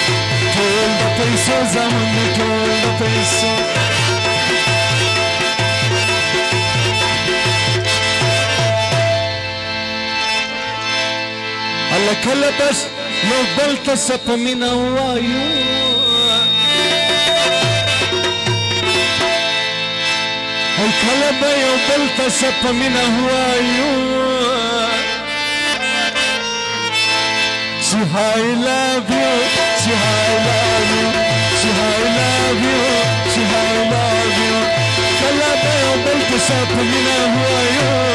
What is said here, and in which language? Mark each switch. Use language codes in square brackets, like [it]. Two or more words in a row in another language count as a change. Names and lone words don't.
[ps] زامن دي ټول د پیسو هله کله بس یو بل ته څه په مینه ووایو او کله به یو بل ته څه په مینه ووایو چې [en] I love you [ps] چې [en] I love you [ps] چې [en] I love you [ps] چې [en] I love you [ps] کله به یو بل ته څه په مینه ووایو